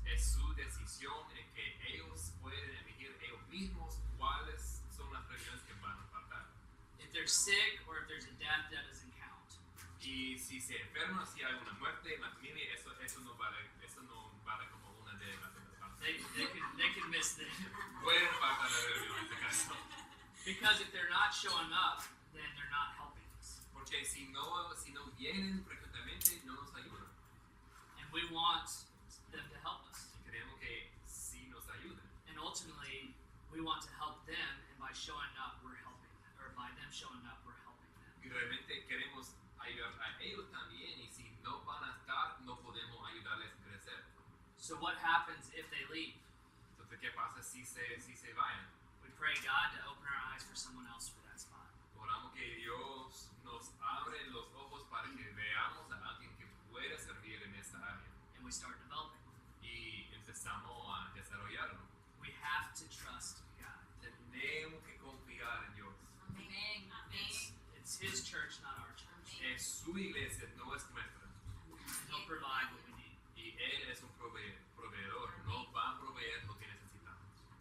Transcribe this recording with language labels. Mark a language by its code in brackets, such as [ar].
[es] Es su decisión en que ellos pueden elegir ellos mismos cuáles son las reuniones que van a faltar. [en] If they're sick or if there's a death, that doesn't count. [es] Y si se enferman, si hay una muerte en la familia, eso no vale como una de las faltas. [en] They can miss the [es] Pueden faltar la reunión en este caso. [en] because if they're not showing up, then they're not helping us. [es] Porque si no vienen frecuentemente, no nos ayudan. [en] And we want them to help us. [es] Y queremos que sí nos ayuden. [en] And ultimately, we want to help them, and by showing up, we're helping them. Or by them showing up, we're helping them. [es] Y realmente queremos ayudar a ellos también. Y si no van a estar, no podemos ayudarles a crecer. [en] So what happens if they leave? [es] Entonces, ¿qué pasa si se vayan? [en] We pray God to open our eyes for someone else for that spot. [es] Oramos que Dios nos abre los ojos para que veamos a alguien que pueda servir en esta área. [en] And we start developing. [es] Y empezamos a desarrollarlo. [en] We have to trust God. [es] Tenemos que confiar en Dios. Amén. [en] It's His church, not our church. [es] Es su iglesia, no es nuestra. [en] And He'll provide what we need. [es] Y Él es un proveedor. Nos va a proveer lo que necesitamos.